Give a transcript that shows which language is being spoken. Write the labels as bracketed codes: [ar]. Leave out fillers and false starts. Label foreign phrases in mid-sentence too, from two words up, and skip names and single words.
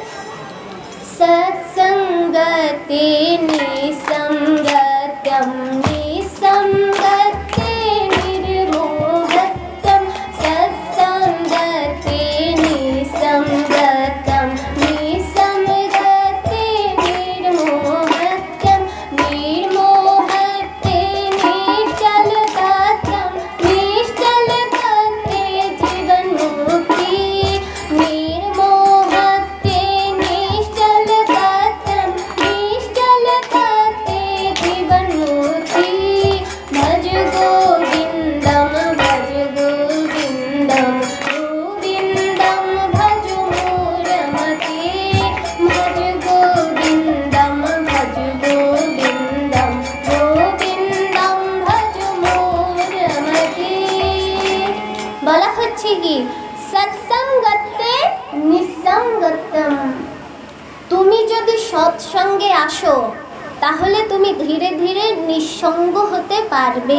[sa] সৎসঙ্গতে নিসঙ্গতম নিসঙ্গতে নির্মোহতম, সৎসঙ্গতে নিসঙ্গতম নিসঙ্গতে নির্মোহতম, নির্মোহতে নিশ্চলতম নিশ্চলততে জীবন মুক্তি, নির্মোহতে নিশ্চলতম নিশ্চলততে জীবন মুক্তি। ভজ গোবিন্দম ভজ গোবিন্দম গোবিন্দম ভজ মোরমতে, ভজ গোবিন্দম ভজ গোবিন্দম গোবিন্দম ভজ মোরমতে। [bn] বলা হচ্ছে কি [sa] সৎসঙ্গতে নিসঙ্গতম, [bn] তুমি যদি সৎসঙ্গে আসো তাহলে তুমি ধীরে ধীরে নিঃসঙ্গ হতে পারবে।